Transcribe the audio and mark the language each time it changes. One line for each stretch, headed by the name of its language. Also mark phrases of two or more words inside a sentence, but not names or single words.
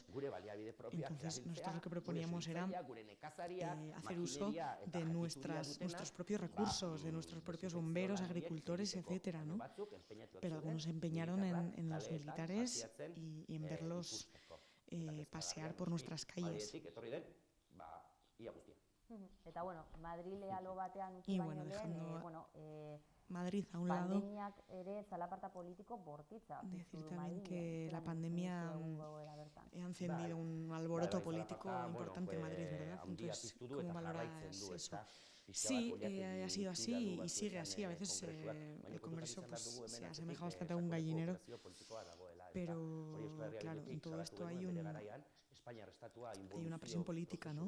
Spanish: Entonces, nosotros lo que proponíamos era hacer uso de nuestros propios recursos, de nuestros propios bomberos, agricultores, etcétera, ¿no? Pero algunos se empeñaron en los militares y en verlos pasear por nuestras calles.
Basque: Eta bueno, Madrilea lo batean utzi
Spanish: Y
Basque: baino bueno, lehen,
Spanish: dejando Madrid a un lado,
Basque: pandemiak ere zalaparta politiko bortitza.
Spanish: decir también que la pandemia ha encendido un alboroto político importante en Madrid, ¿verdad? Entonces, ¿cómo valoras eso? Sí, ha sido así y sigue así. A veces el Congreso pues, se asemeja bastante a un gallinero, pero claro, en todo esto hay una presión política, ¿no?